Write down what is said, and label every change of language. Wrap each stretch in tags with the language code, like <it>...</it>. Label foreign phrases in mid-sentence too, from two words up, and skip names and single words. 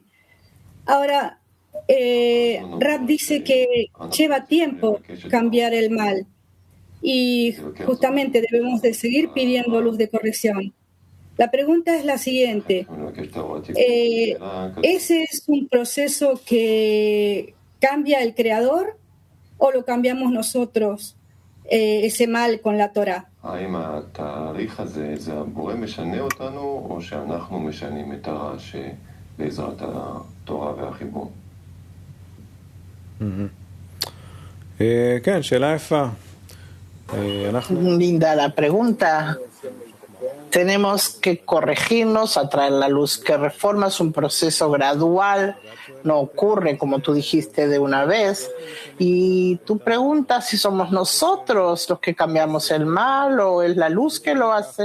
<es>Ahora, Rab dice que lleva tiempo cambiar el mal y justamente debemos de seguir pidiendo luz de corrección. La pregunta es la siguiente. ¿Ese es un proceso que cambia el Creador o lo cambiamos nosotros, ese mal con la Torah?</es> <he>כן, שאלה יפה.</he> <es>Linda la pregunta. Tenemos que corregirnos, atraer la luz que reforma. Es un proceso gradual, no ocurre, como tú dijiste, de una vez. Y tú preguntas si somos nosotros los que cambiamos el mal o es la luz que lo hace.</es>